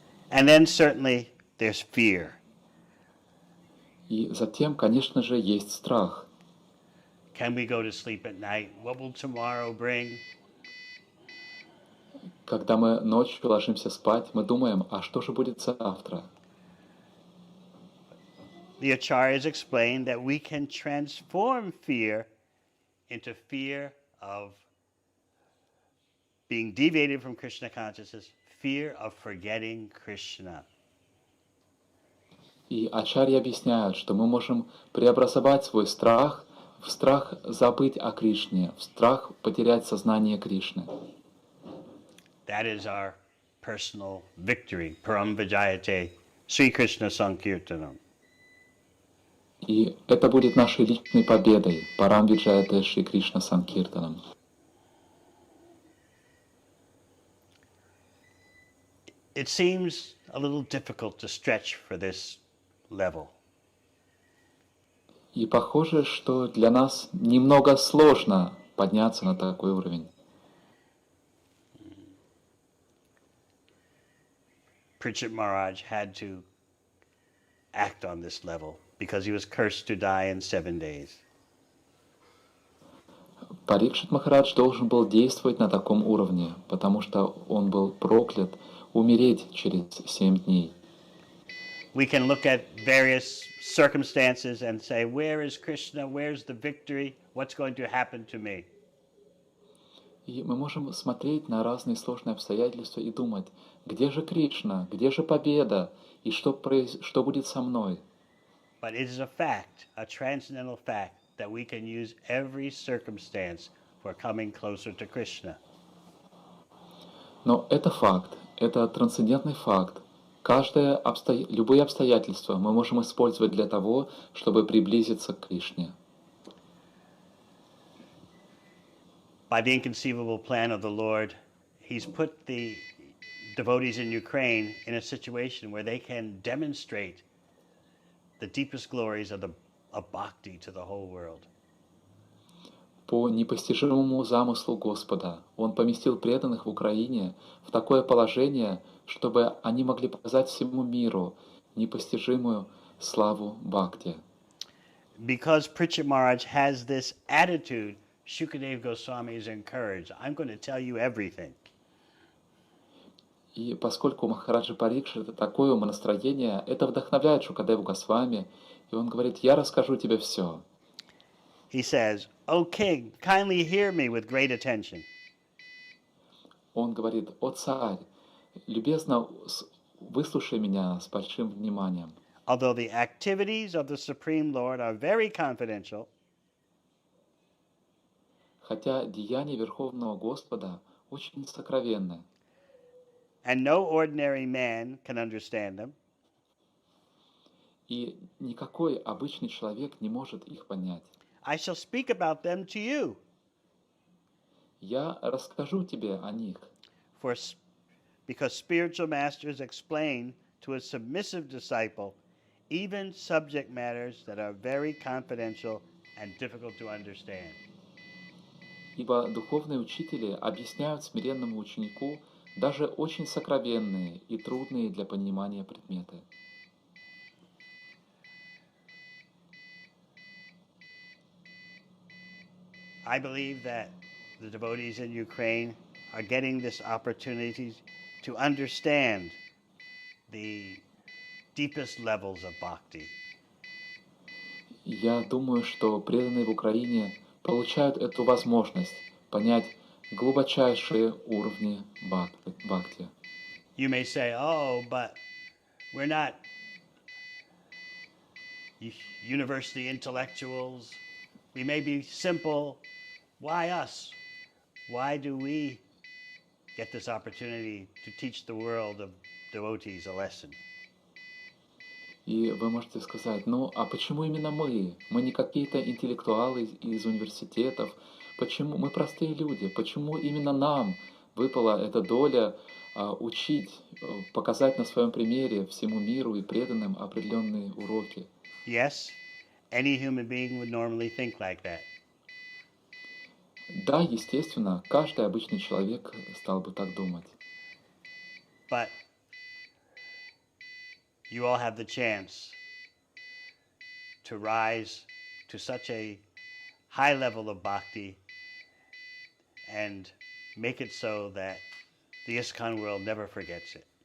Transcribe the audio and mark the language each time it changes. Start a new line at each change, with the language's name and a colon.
English: And then certainly there's fear.
Russian: И затем, конечно же, есть страх.
English: Can we go to sleep at night? What will tomorrow bring?
Russian: Когда мы ночью ложимся спать, мы думаем, а что же будет завтра?
English: The acharyas explain that we can transform fear into fear of being deviated from Krishna consciousness, fear of forgetting Krishna.
Russian: И ачарьи объясняют, что мы можем преобразовать свой страх в страх забыть о Кришне, в страх потерять сознание Кришны.
English: That is our personal victory,
Sanskrit: param vijayate, Sri Krishna Sankirtanam.
Russian: И это будет нашей личной победой,
Sanskrit: парам виджаяте Шри Кришна Санкиртанам.
English: It seems a little difficult to stretch for this level.
Russian: И похоже, что для нас немного сложно подняться на такой уровень.
English: Pritchett Maharaj had to act on this level because he was cursed to die in 7 days.
Russian: Парикшит Махарадж должен был действовать на таком уровне, потому что он был проклят умереть через 7 дней.
English: We can look at various circumstances and say, where is Krishna? Where's the victory? What's going to happen to me?
Russian: И мы можем смотреть на разные сложные обстоятельства и думать, где же Кришна, где же победа, и что будет со мной.
English: But it is a fact, a transcendental fact, that we can use every circumstance for coming closer to Krishna.
Russian: Но это факт, это трансцендентный факт. Любые обстоятельства мы можем использовать для того, чтобы приблизиться к Кришне.
English: By the inconceivable plan of the Lord, He's put the devotees in Ukraine in a situation where they can demonstrate the deepest glories of bhakti to the whole world.
Russian: По непостижимому замыслу Господа Он поместил преданных в Украине в такое положение, чтобы они могли показать всему миру непостижимую славу Бхакти.
English: Because Pritchett Maharaj has this attitude, Shukadev Goswami is encouraged. I'm going to tell you everything.
Russian: И поскольку у Махараджи Парикши это такое умонастроение, это вдохновляет Шукадеву Госвами, и он говорит: «Я расскажу тебе все».
English: He says, O king, kindly hear me with great attention.
Russian: Он говорит: «О царь, любезно выслушай меня с большим вниманием.
English: Although the activities of the Supreme Lord are very confidential,
Russian: Хотя деяния Верховного Господа очень сокровенны,
English: and no ordinary man can understand them,
Russian: и никакой обычный человек не может их понять.
English: I shall speak about them to you.
Russian: Я расскажу тебе о них,
English: Because spiritual masters explain to a submissive disciple even subject matters that are very confidential and difficult to understand.
Russian: ибо духовные учители объясняют смиренному ученику даже очень сокровенные и трудные для понимания предметы.
English: I believe that the devotees in Ukraine are getting this opportunity to understand the deepest levels of bhakti.
Russian: Я думаю, что преданные в Украине получают эту возможность понять глубочайшие уровни бхакти.
English: You may say, oh, but we're not university intellectuals. We may be simple. Why us? Why do we get this opportunity to teach the world of devotees a lesson?
Russian: И вы можете сказать: ну а почему именно мы? Мы не какие-то интеллектуалы из университетов. Почему мы простые люди? Почему именно нам выпала эта доля учить, показать на своем примере всему миру и преданным определенные уроки?
English: Yes, any human being would normally think like that.
Russian: Да, естественно, каждый обычный человек стал бы так думать.
English: But you all have the chance to rise to such a high level of bhakti and make it so that the ISKCON world never forgets it.